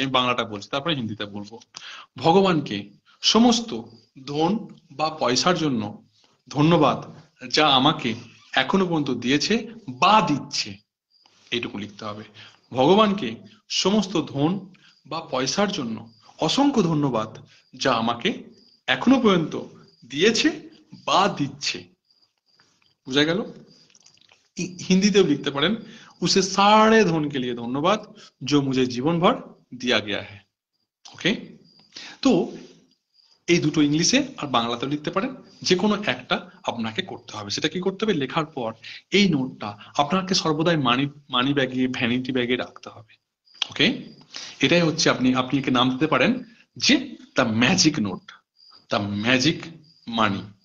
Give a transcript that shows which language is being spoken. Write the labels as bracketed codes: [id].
[bn] আমি বাংলাটা বলছি, তারপরে হিন্দিতে বলবো। ভগবানকে সমস্ত ধন বা পয়সার জন্য ধন্যবাদ, যা আমাকে এখনো পর্যন্ত দিয়েছে বা দিচ্ছে। এইটুকু লিখতে হবে। ভগবানকে সমস্ত ধন বা পয়সার জন্য অসংখ্য ধন্যবাদ, যা আমাকে এখনো পর্যন্ত দিয়েছে বা দিচ্ছে। বুঝা গেল? হিন্দিতেও লিখতে পারেন, [hi] उसे सारे धन के लिए धन्यवाद जो मुझे जीवन भर दिया गया है। [bn] ওকে? তো এই দুটো ইংলিশে আর বাংলাতেও লিখতে পারেন, যে কোনো একটা আপনাকে করতে হবে। সেটা কি করতে হবে? লেখার পর এই নোটটা আপনাকে সর্বদাই মানি ব্যাগে, ভ্যানিটি ব্যাগে রাখতে হবে। ওকে? এটাই হচ্ছে, আপনি আপনি একে নাম দিতে পারেন যে [en] The magic note, the magic money.